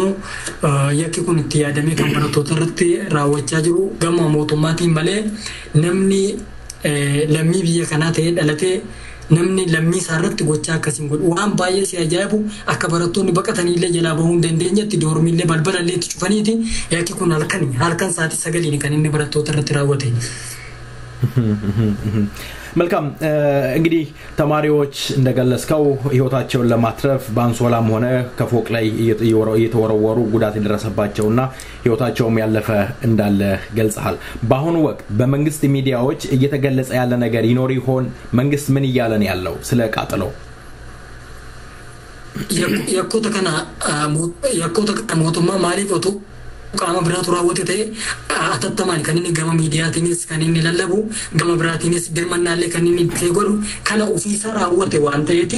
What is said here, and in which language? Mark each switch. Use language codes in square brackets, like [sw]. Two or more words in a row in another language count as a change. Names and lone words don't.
[om] Yakki kun itti yaadamee kan barattoota irratti raawwachaa jiru gama mootummaatiin malee namni lammii biyya kanaa ta'ee dhalatee namni lammii isaa irratti gochaa akkasiin godhu waan baay'ee si ajaa'ibu akka barattoonni baqatanii illee jalaa bahuu hin dandeenyetti doormii illee balbala illee itti cufaniiti yakki kun halkan sa'aatii 9 kan inni barattoota irratti raawwate. [am] መልካም እንግዲህ ተማሪዎች እንደገለጽከው ህይወታቸውን ለማትረፍ ባንሶላም ሆነ ከፎቅ ላይ እየተወረወሩ ጉዳት የደረሰባቸውና ህይወታቸውም ያለፈ እንዳለ ገልጸሃል። በአሁኑ ወቅት በመንግስት ሚዲያዎች እየተገለጸ ያለ ነገር ይኖር ይሆን? መንግስት ምን እያለ ነው ያለው ስለ ቃጠለው? [om] yakkoota kana mootummaa maaliif otuu qaama biraatu raawwate ta'e atattamaan kan inni gama miidiyaatiinis kan inni lallabu gama biraatiinis dirmannaallee kan inni itti godhu kana ofiisaa raawwate waan ta'eetiif